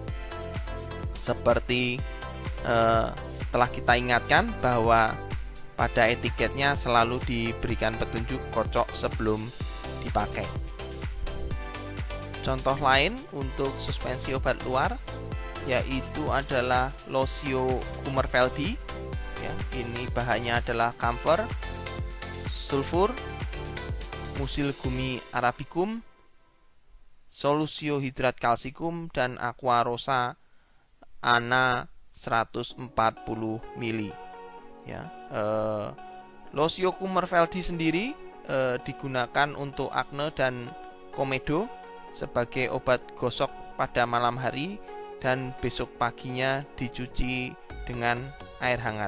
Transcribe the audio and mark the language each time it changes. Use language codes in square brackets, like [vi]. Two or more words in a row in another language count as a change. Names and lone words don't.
[id] Seperti telah kita ingatkan bahwa pada etiketnya selalu diberikan petunjuk kocok sebelum dipakai. Contoh lain untuk suspensi obat luar yaitu adalah Losio Kummerveldi. Ya, ini bahannya adalah camphor, sulfur, [la] musil gumi arabicum, solusio hidrat kalsikum, dan aqua rosa ana 140 ml. [id] Ya, Losio Kummerveldi sendiri digunakan untuk akne dan komedo sebagai obat gosok pada malam hari dan besok paginya dicuci dengan air hangat.